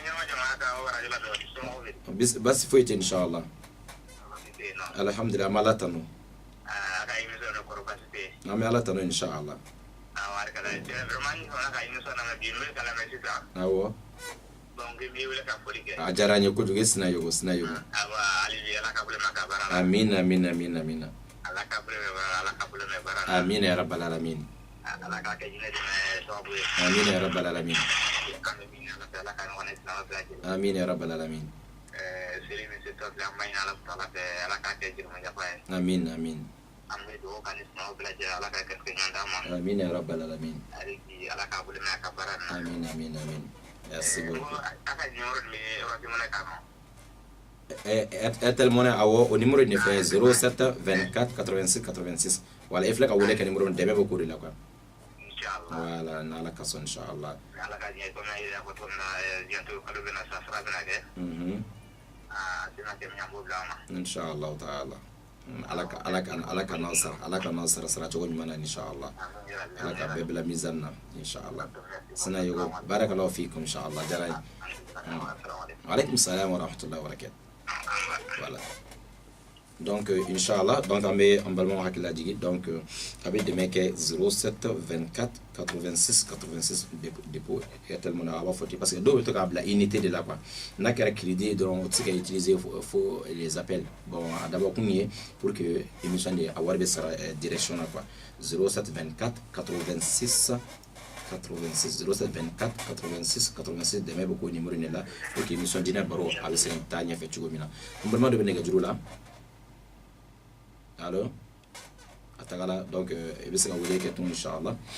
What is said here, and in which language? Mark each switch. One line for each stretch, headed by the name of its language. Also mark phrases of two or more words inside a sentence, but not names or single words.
Bambara: basi foyi tɛ
Arabic: إن شاء الله الحمد لله
Bambara: an bɛ ala tanu an bɛ ala tanu inshallah awɔ a diyara an ye kojugu e Sinajogo
Arabic: آمين آمين آمين آمين آمين يا رب العالمين آمين يا رب العالمين آمين يا رب العالمين آمين آمين آمين يا رب العالمين آمين آمين آمين
French: merci beaucoup
Bambara: Airtel Money awɔ o numéro de fɛ 07 24 86 86 wala e filɛ ka wele kɛ numéro min dɛmɛ bɛ k'o de la
French: quoi voilà
Bambara: n'ala ka sɔn inshallah
Arabic: إن شاء الله تعالى
Bambara: ala ka n'aw sara cogo ɲuman na inshallah ala ka bɛɛ bila mizan na inshallah Sinajogo
Arabic: بارك الله فيكم إن شاء الله
Bambara: diyara n ye
Arabic: عليكم السلام ورحمة الله وبركاته
French: voilà donc
Bambara: inshallah donc an bɛ an balimaw hakili lajigi donc a bɛ dɛmɛ kɛ 07 24 86 86 dépôt Airtel Money a b'a fɔ ten
French: parce que
Bambara: dɔw bɛ to k'a bila unité de la quoi n'a kɛra crédit dɔrɔn o tɛ se ka utiliser fo
French: les appels
Bambara: bon a dabɔ kun ye
French: pour que émission
Bambara: de a wari bɛ sara direction na quoi 07 24 86 86 07 24 86 86 dɛmɛ bɛ k'o numéro de la
French: pour que émission
Bambara: dinɛ baro a bɛ se ka taa ɲɛfɛ cogo min na n balima dɔ bɛ nɛgɛjuru la allo a tagala donc i bɛ se ka wele kɛ tun inshallah